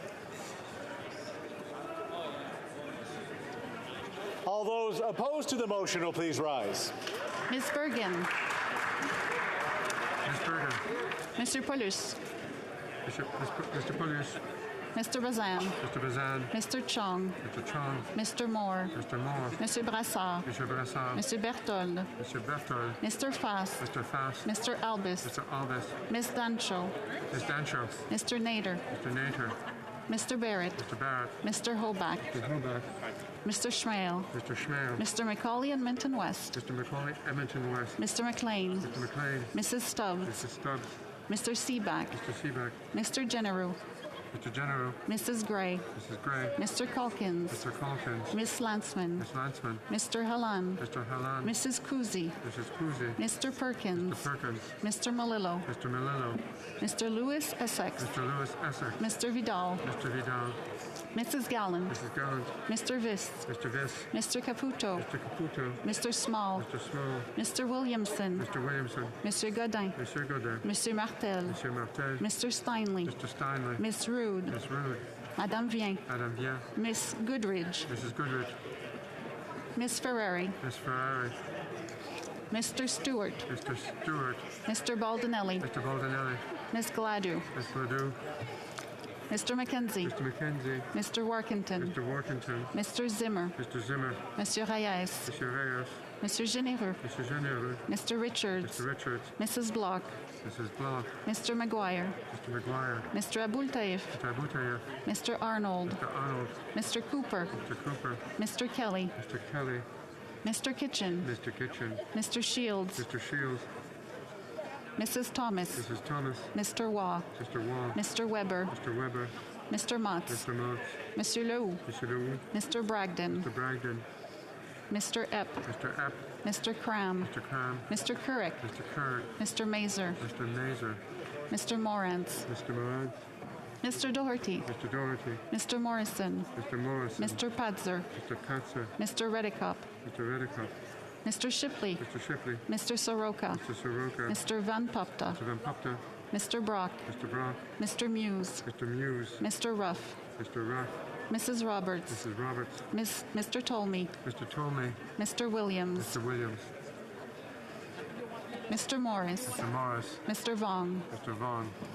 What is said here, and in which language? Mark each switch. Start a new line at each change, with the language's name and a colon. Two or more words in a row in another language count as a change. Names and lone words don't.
English: All those opposed to the motion will please rise. Miss Bergen. Miss Bergen. Mr. Paulus. Mr. Paulus. Mr. Bazan. Mr. Bazan. Mr. Chong. Mr. Chong. Mr. Moore. Mr. Moore. Mr. Brassard. Mr. Brassard. Mr. Berthold. Mr. Berthold. Mr. Fass. Mr. Fass. Mr. Albus. Mr. Albus. Miss Dancho. Miss Dancho. Mr. Nader. Mr. Nader. Mr. Barrett. Mr. Barrett. Mr. Hoback. Mr. Hoback. Mr. Schmale. Mr. Schmale. Mr. Macaulay and Minton West. Mr. Macaulay, Edmonton West. Mr. McLean. Mr. McLean. Mrs. Stubbs. Mrs. Stubbs. Mr. Seaback. Mr. Seaback. Mr. General. Mr. General. Mrs. Gray. Mrs. Gray. Mr. Calkins. Mr. Calkins. Miss Lantzman. Miss Lantzman. Mr. Halan. Mr. Halan. Mrs. Kuzi. Mrs. Kuzi. Mr. Perkins. Mr. Perkins. Mr. Malillo. Mr. Melillo. Mr. Lewis Essex. Mr. Lewis Essex. Mr. Vidal. Mr. Vidal. Mrs. Gallant. Mrs. Gallant. Mr. Vist. Mr. Viss. Mr. Caputo. Mr. Caputo. Mr. Small. Mr. Small. Mr. Williamson. Mr. Williamson. Mr. Godin. Mr. Godin. Monsieur Martel. Monsieur Martel. Mr. Steinley. Mr. Steinley. Miss Rude. Miss Rude. Madame Vien. Madame Vien. Miss Goodridge. Mrs. Goodrich. Miss Ferrari. Miss Ferrari. Mr. Stewart. Mr. Stewart. Mr. Baldinelli. Mr. Baldinelli. Miss Gladue. Miss Ledoux. Mr. Mackenzie. Mr. Mackenzie. Mr. Workington. Mr. Workington. Mr. Zimmer. Mr. Zimmer. Monsieur Reyes. Monsieur Reyes. Monsieur Généreux. Mr. Généreux. Mr. Richards. Mr. Richards. Mrs. Block. Mrs. Block. Mr. McGuire. Mr. McGuire. Mr. Abultaif. Mr. Abutayev. Mr. Arnold. Mr. Arnold. Mr. Cooper. Mr. Cooper. Mr. Kelly. Mr. Kelly. Mr. Kitchen. Mr. Kitchen. Mr. Shields. Mr. Shields. Mrs. Thomas. Mrs. Thomas. Mr. Waugh. Mr. Wall. Mr. Weber. Mr. Weber. Mr. Motz. Mr. Motz. Monsieur Lehoux. Mr. Leroux. Mr. Bragdon. Mr. Bragdon. Mr. Epp. Mr. Epp. Mr. Cram. Mr. Cram. Mr. Couric. Mr. Currick. Mr. Mazer. Mr. Mazer. Mr. Morantz. Mr. Moran. Mr. Doherty. Mr. Doherty. Mr. Morrison. Mr. Morrison. Mr. Padzer. Mr. Patzer. Mr. Redicop. Mr. Redicott. Mr. Shipley. Mr. Shipley. Mr. Soroka. Mr. Soroka. Mr. Van Popta. Mr. Van Popta. Mr. Brock. Mr. Brock. Mr. Muse. Mr. Muse. Mr. Ruff. Mr. Ruff. Mrs. Roberts. Mrs. Roberts. Mr. Tolmie. Mr. Tolmie. Mr. Williams. Mr. Williams. Mr. Morris. Mr. Morris. Mr. Vaughn. Mr. Vaughn.